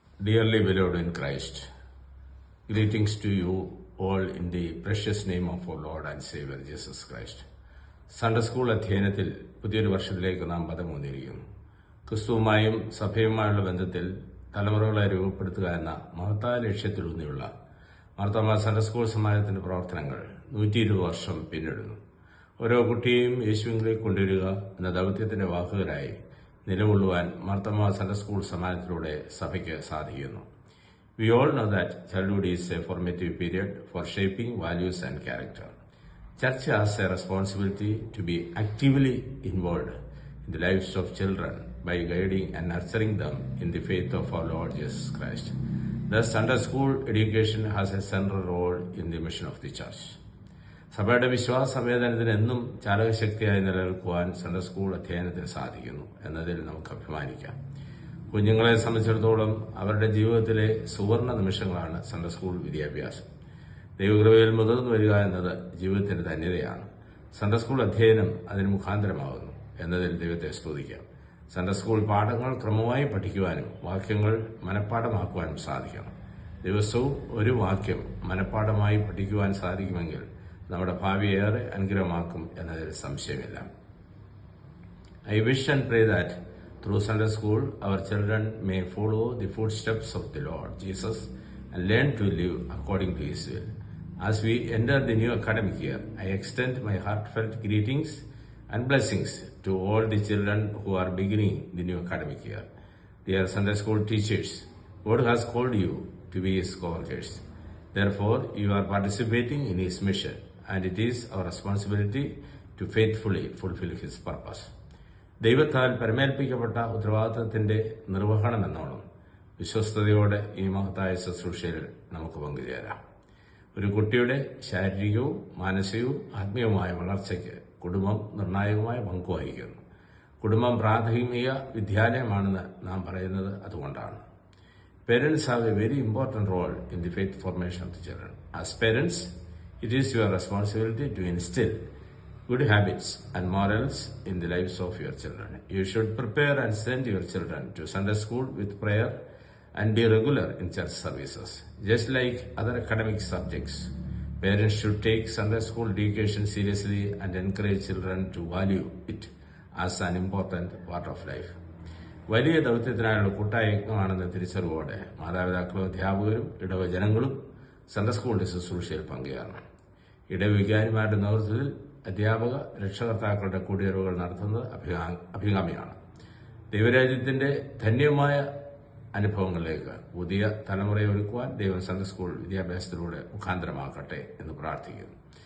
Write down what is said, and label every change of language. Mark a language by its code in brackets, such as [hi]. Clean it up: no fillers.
[en] Dearly beloved in Christ, greetings to you all in the precious name of our Lord and Savior Jesus Christ. [ml] Sunday school അധ്യയനത്തിൽ പുതിയൊരു വർഷത്തിലേക്ക് നാം പദമൂന്നിരിക്കുന്നു. ക്രിസ്തുവുമായും സഭയുമായുള്ള ബന്ധത്തിൽ തലമുറകളെ രൂപപ്പെടുത്തുക എന്ന മഹത്തായ ലക്ഷ്യത്തിലൂന്നിയുള്ള മാർത്തോമാ സൺഡേ സ്കൂൾ സമാജത്തിന്റെ പ്രവർത്തനങ്ങൾ 120 വർഷം പിന്നിടുന്നു. ഓരോ കുട്ടിയെയും യേശുവിലേക്ക് കൊണ്ടുവരിക എന്ന ദൗത്യത്തിന്റെ വാഹകരായി നിലകൊള്ളുവാൻ മാർത്തോമാ സൺഡേ സ്കൂൾ സമാജത്തിലൂടെ സഭയ്ക്ക് സാധിക്കുന്നു. [en] We all know that childhood is a formative period for shaping values and character. Church has a responsibility to be actively involved in the lives of children by guiding and nurturing them in the faith of our Lord Jesus Christ. Thus, Sunday school education has a central role in the mission of the church. [ml] സഭയുടെ വിശ്വാസ സംവേദനത്തിന് എന്നും ചാലകശക്തിയായി നിലനിൽക്കുവാൻ Sunday school അധ്യയനത്തിന് സാധിക്കുന്നു എന്നതിൽ നമുക്ക് അഭിമാനിക്കാം. കുഞ്ഞുങ്ങളെ സംബന്ധിച്ചിടത്തോളം അവരുടെ ജീവിതത്തിലെ സുവർണ നിമിഷങ്ങളാണ് സൺഡേ സ്കൂൾ വിദ്യാഭ്യാസം. ദൈവകൃപയിൽ മുതിർന്നു വരിക എന്നത് ജീവിതത്തിന്റെ ധന്യതയാണ്. സൺഡേ സ്കൂൾ അധ്യയനം അതിന് മുഖാന്തരമാകുന്നു എന്നതിൽ ദൈവത്തെ സ്തുതിക്കാം. സൺഡേ സ്കൂൾ പാഠങ്ങൾ ക്രമമായി പഠിക്കുവാനും വാക്യങ്ങൾ മനഃപ്പാഠമാക്കുവാനും സാധിക്കണം. ദിവസവും ഒരു വാക്യം മനഃപ്പാഠമായി പഠിക്കുവാൻ സാധിക്കുമെങ്കിൽ നമ്മുടെ ഭാവി ഏറെ അനുഗ്രഹമാക്കും എന്നതിൽ സംശയമില്ല. [en] I wish and pray that through Sunday school our children may follow the footsteps of the Lord Jesus and learn to live according to His will. As we enter the new academic year, I extend my heartfelt greetings and blessings to all the children who are beginning the new academic year. Dear Sunday school teachers, God has called you to be His co-workers. Therefore, you are participating in His mission, and it is our responsibility to faithfully fulfill His purpose. [ml] ദൈവത്താൽ പരമേൽപ്പിക്കപ്പെട്ട ഉത്തരവാദിത്തത്തിന്റെ നിർവഹണമെന്നോണം വിശ്വസ്തയോടെ ഈ മഹത്തായ ശുശ്രൂഷയിൽ നമുക്ക് പങ്കുചേരാം. ഒരു കുട്ടിയുടെ ശാരീരികവും മാനസികവും ആത്മീയവുമായ വളർച്ചയ്ക്ക് കുടുംബം നിർണായകമായ പങ്ക് വഹിക്കുന്നു. കുടുംബം പ്രാഥമിക വിദ്യാലയമാണെന്ന് നാം പറയുന്നത് അതുകൊണ്ടാണ്. [en] Parents have a very important role in the faith formation of the children. As parents, it is your responsibility to instill good habits and morals in the lives of your children. You should prepare and send your children to Sunday school with prayer and be regular in church services. Just like other academic subjects, parents should take Sunday school education seriously and encourage children to value it as an important part of life. [ml] വലിയ ദൗത്യത്തിനായുള്ള കൂട്ടായജ്ഞമാണെന്ന തിരിച്ചറിവോടെ മാതാപിതാക്കളും അധ്യാപകരും ഇടവജനങ്ങളും Sunday സ്കൂളിന്റെ ശുശ്രൂഷയിൽ പങ്കുചേരണം. ഇടവികാരിമാരുടെ നേതൃത്വത്തിൽ അധ്യാപക രക്ഷകർത്താക്കളുടെ കൂടിയറിവുകൾ നടത്തുന്നത് അഭികാമ്യമാണ്. ദൈവരാജ്യത്തിന്റെ ധന്യമായ അനുഭവങ്ങളിലേക്ക് പുതിയ തലമുറയെ ഒരുക്കുവാൻ ദൈവം സൺഡേ സ്കൂൾ വിദ്യാഭ്യാസത്തിലൂടെ മുഖാന്തരമാക്കട്ടെ എന്ന് പ്രാർത്ഥിക്കുന്നു.